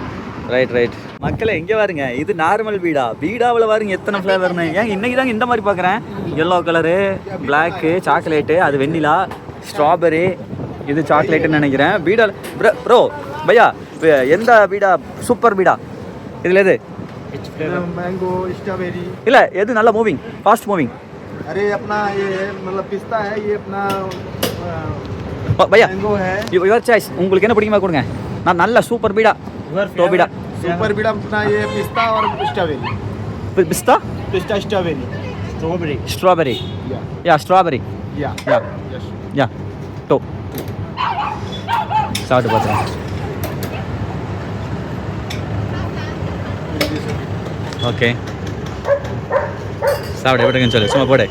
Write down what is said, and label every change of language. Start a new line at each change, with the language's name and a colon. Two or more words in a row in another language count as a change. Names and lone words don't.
English: right right
Tamil: மக்களே, இங்கே பாருங்க, இது நார்மல் பீடாவில் பாருங்க எத்தனை ஃப்ளேவர்னு. ஏன் இன்னைக்கு தாங்க இந்த மாதிரி பார்க்குறேன்.
English: yellow colour,
Tamil: பிளாக்கு, சாக்லேட்டு, அது வெண்ணிலா, ஸ்ட்ராபெரி, இது சாக்லேட்டுன்னு நினைக்கிறேன். பீடா ப்ரோ பையா, எந்த பீடா சூப்பர் பீடா இதில் எது?
English: mango strawberry.
Tamil: இல்லை எது நல்லா
English: moving, fast moving?
Hindi: अरे अपना ये मतलब पिस्ता है, ये अपना
Tamil: பையா
Hindi: मैंगो है।
English: your choice,
Tamil: உங்களுக்கு என்ன பிடிக்குமா கொடுங்க. நான் நல்ல சூப்பர் பீடா, டோ பீடா,
Hindi: सुपर बीड़ा अपना ये पिस्ता और स्ट्रॉबेरी।
Tamil: பிஸ்தா,
Hindi: पिस्ता स्ट्रॉबेरी,
Tamil: ஸ்ட்ராபெரி, या யா ஸ்ட்ராபெரி, या யா
English: यस।
Tamil: யா டோ. சாப்பிட்டு பார்த்துறேன். ஓகே சாப்பிட எப்படிங்கன்னு சொல்லு, சும்மா போடு.